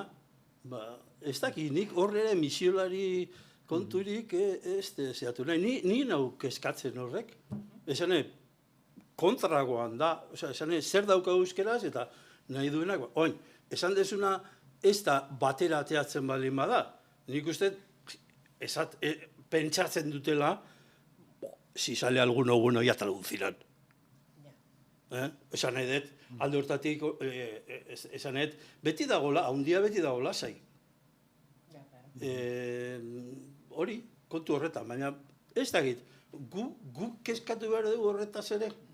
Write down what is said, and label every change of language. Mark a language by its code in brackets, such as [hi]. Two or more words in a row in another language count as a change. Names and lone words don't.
[eu] Ez dakit, nik horre misiolari konturik ez zehatu nahi. Ni nau kezkatzen horrek. Esan kontragoan da, esan zer dauka euskeraz eta nahi duenak. Oin, esan dezuna ez da batera ateatzen baldin bada. Nik uste pentsatzen dutela, [es] si sale alguno bueno ya traducirán. [eu] Esan nahi dut, alde hortatik, esan nahi dut, beti dagoela, haundia beti dagoela zai. Hori, kontu horretan, baina ez dakit, gu kezkatu behar dugu horretaz ere.